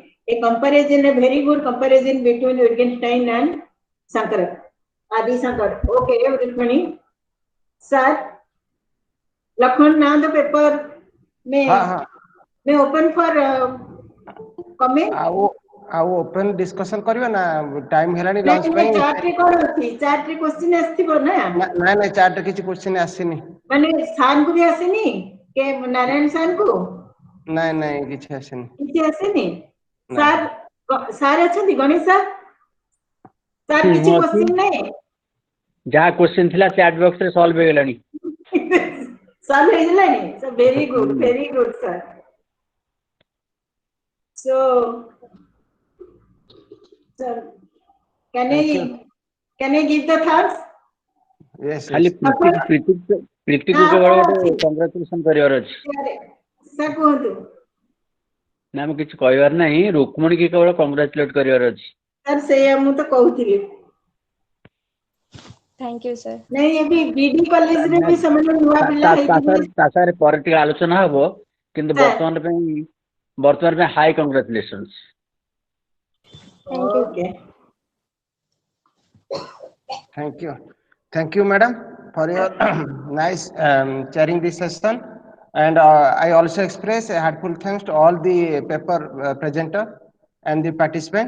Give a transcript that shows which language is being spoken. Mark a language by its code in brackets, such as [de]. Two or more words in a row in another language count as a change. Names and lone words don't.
[en] A comparison, a very good comparison between Wittgenstein and Sankara, Adi Sankara. Okay, Rukmini. Sir, Lakshman, now the paper may open for comment. [or] ଆଉ [en] open discussion [or] କରିବା ନା ଟାଇମ ହେଲାଣି ଲଞ୍ଚ ନାଇଁ ପାଇଁ ଚାର୍ଟ ରେ କଣ ଅଛି? ଚାର୍ଟ ରେ କ୍ୱେଶ୍ଚିନ୍ ଆସିଥିବ ନା? ନାଇଁ ନାଇଁ ଚାର୍ଟରେ କିଛି କ୍ୱେଶ୍ଚିନ୍ ଆସିନି। ମାନେ ସାର୍ ଙ୍କୁ ବି ଆସିନି କେ ନାରାୟଣ ସାର୍ ଙ୍କୁ? ନାଇଁ ନାଇଁ କିଛି ଆସିନି। କିଛି ଆସିନି? ସାର୍ ସାର୍ ଅଛନ୍ତି ଗଣେଶ ସାର୍? ସାର୍ କିଛି କ୍ୱେଶ୍ଚିନ୍ ନାହିଁ? ଯାହା କ୍ୱେଶ୍ଚିନ୍ ଥିଲା [en] chat box [or] ରେ ସଲ୍ଭ ହେଇଗଲାଣି। ସଲ୍ଭ ହେଇଗଲାଣି? [en] So very good sir. So sir, can I give the thanks? Yes, [or] ଖାଲି ପ୍ରୀତିକୁ କେବଳ ଗୋଟେ କଂଗ୍ରାଚୁଲେସନ କରିବାର ଅଛି। ସାର୍ କୁହନ୍ତୁ। ନା ମୁଁ କିଛି କହିବାର ନାହିଁ, ରୁକ୍ମଣୀ କି କେବଳ କଂଗ୍ରାଚୁଲେଟ କରିବାର ଅଛି। ସାର୍ ସେଇଆ ମୁଁ ତ କହୁଥିଲି। [en] Thank you, sir. [or] ନାଇଁ ଏବେ ବିଡି କଲେଜରେ ବି ସେମାନେ ନୂଆ ପିଲା ହେଇଥିବେ। ତା ସାଙ୍ଗରେ ପରେ ଟିକେ ଆଲୋଚନା ହବ, କିନ୍ତୁ ବର୍ତ୍ତମାନ ପାଇଁ [en] high congratulations. Okay. Thank you, madam, for your nice chairing this session. And I also express a heartfelt thanks to all the paper presenter and the participant.